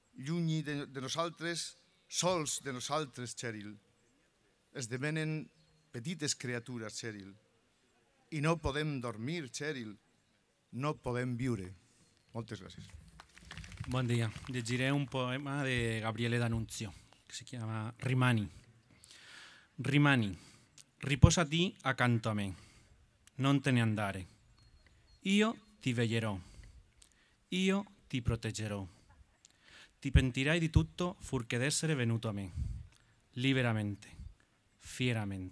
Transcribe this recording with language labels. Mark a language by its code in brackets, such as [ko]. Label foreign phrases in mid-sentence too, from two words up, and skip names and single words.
[ca] Lluny de nosaltres sols de nosaltres, Cheryl, esdevenen petites criatures, Cheryl, i no podem dormir, Cheryl, no podem viure. Moltes gràcies. Bon dia. Llegiré un poema de Gabriele D'Annunzio, que [it] se chiama [ca] Rimani. [it] Rimani, riposati accanto a me, non te ne andare. Io ti veglierò, io ti proteggerò. Ti pentirai di tutto fuorché d'essere venuto a me, liberamente, fieramente.